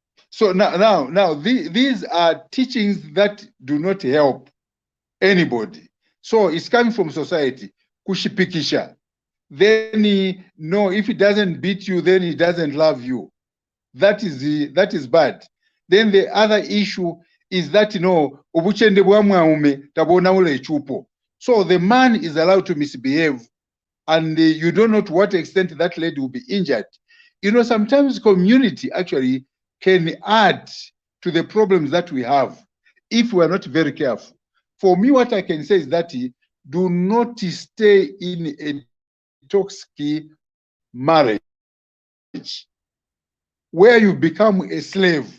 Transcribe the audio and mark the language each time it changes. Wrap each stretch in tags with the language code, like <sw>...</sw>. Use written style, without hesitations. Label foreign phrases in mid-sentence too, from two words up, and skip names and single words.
<en>So now these are teachings that do not help anybody. So it's coming from society. Kushipikisha. Then no, if he doesn't beat you, then he doesn't love you. That is bad. Then the other issue is that</en> <bem>obuchende bwa mwaume tabona ule chupo.</bem> <en>So the man is allowed to misbehave, and you don't know to what extent that lady will be injured. Sometimes community actually can add to the problems that we have if we are not very careful. For me, what I can say is that do not stay in a toxic marriage where you become a slave.</en>